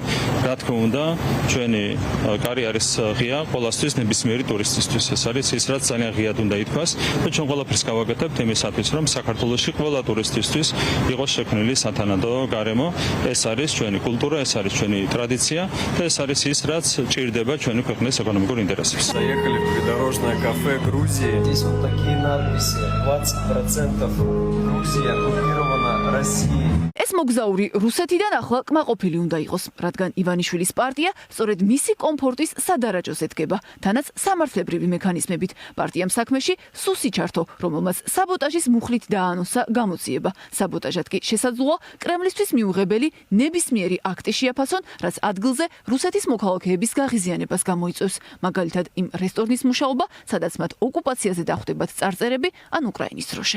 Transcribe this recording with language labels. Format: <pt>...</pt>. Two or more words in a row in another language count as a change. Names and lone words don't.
<ka>რა თქმა უნდა, ჩვენი კარი არის ღია ყველასთვის, ნებისმიერი ტურისტისთვის. ეს არის ის, რაც ძალიან ღიად უნდა ითქვას და ჩვენ ყველაფერს გავაკეთებთ იმისათვის, რომ საქართველოში ყველა ტურისტისთვის იყოს შექმნილი სათანადო გარემო. ეს არის ჩვენი კულტურა, ეს არის ჩვენი ტრადიცია და ეს არის ის, რაც ჭირდება ჩვენი ქვეყნის ეკონომიკურ ინტერესებს.</ka> <ru>Заехали в придорожное кафе Грузии. Здесь вот такие надписи. 20% Грузия оккупирована Россией.</ru> <ka>ეს მოგზაური რუსეთიდან ახლა კმაყოფილი უნდა იყოს, რადგან ივანიშვილის პარტია სწორედ მისი კომფორტის სადარაჯოს ედგება, თანაც სამართლებრივი მექანიზმებით. პარტიამ საქმეში სუსი ჩართო, რომელმაც საბოტაჟის მუხლით დაანონსა გამოძიება. საბოტაჟად კი შესაძლოა კრემლისთვის მიუღებელი ნებისმიერი აქტი შეაფასონ, რაც ადგილზე რუსეთის მოქალაქეების გაღიზიანებას გამოიწვევს, მაგალითად იმ რესტორნის მუშაობა, სადაც მათ ოკუპაციაზე დახვდებათ წარწერები ან უკრაინის დროშა.</ka>